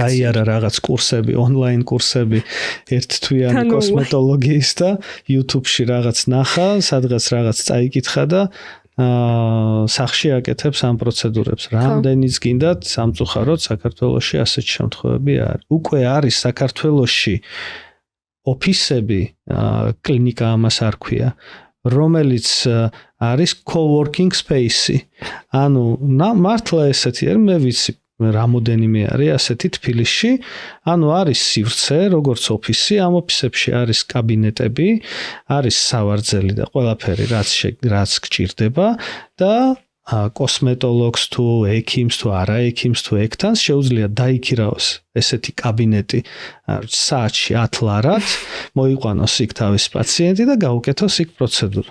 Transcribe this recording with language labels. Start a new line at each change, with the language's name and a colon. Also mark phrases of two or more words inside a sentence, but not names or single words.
Georgian: გაიარა რაღაც კურსები, ონლაინ კურსები ერთთვიანი კოსმეტოლოგიის და YouTube-ში რაღაც ნახა, სადღაც რაღაც წაიკითხა და სახში აკეთებს ამ პროცედურებს. რამდენიც გინდათ, სამწუხაროდ საქართველოში ასეთი შემთხვევები არის. უკვე არის საქართველოში ოფისები, კლინიკა ამას არ ქვია, რომელიც არის
English: co-working space-
Georgian: ი. ანუ მართლა ესეთი არის, მე ვიცი, რამოდენიმე არის ასეთი თბილისში, ანუ არის სივრცე, როგორც ოფისი, ამ ოფისებში არის კაბინეტები, არის სავარძელი და ყველაფერი, რაც გჭირდება და კოსმეტოლოგს თუ ექიმს თუ არა ექიმს თუ ექთანს შეუძლია დაიქირავოს ესეთი კაბინეტი საათში 10 ლარად, მოიყვანოს იქ თავის პაციენტი და გაუკეთოს იქ პროცედურა.